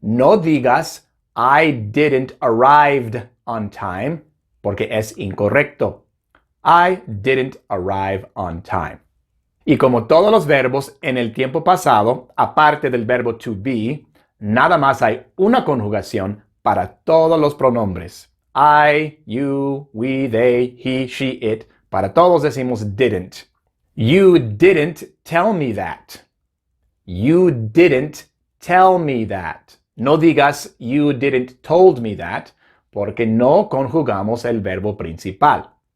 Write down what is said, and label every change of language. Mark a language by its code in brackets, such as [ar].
[es] No digas [en] I didn't arrived on time [es] porque es incorrecto. [en] I didn't arrive on time. [es] Y como todos los verbos en el tiempo pasado, aparte del verbo to be, nada más hay una conjugación para todos los pronombres. [en] I, you, we, they, he, she, it. [es] Para todos decimos didn't. [en] You didn't tell me that. You didn't tell me that. [es] No digas [en] you didn't told me that, [es] porque no conjugamos el verbo principal.